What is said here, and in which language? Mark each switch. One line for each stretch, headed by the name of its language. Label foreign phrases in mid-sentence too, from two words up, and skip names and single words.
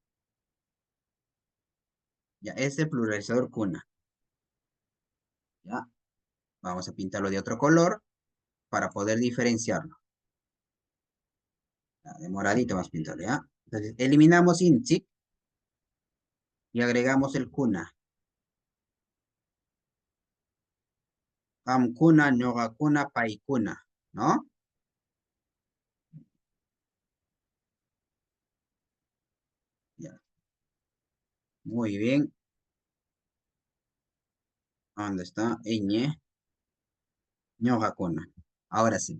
Spanish: Ya, es el pluralizador cuna. Ya, vamos a pintarlo de otro color para poder diferenciarlo. Ya, de moradito vamos a pintarlo, ¿ya? Entonces, eliminamos INSIC y agregamos el cuna.
Quechua: Amcuna, ñogacuna, paicuna,
Spanish: ¿no? Ya. Muy bien. ¿Dónde está? Ñ. Ñogacuna. Ahora sí.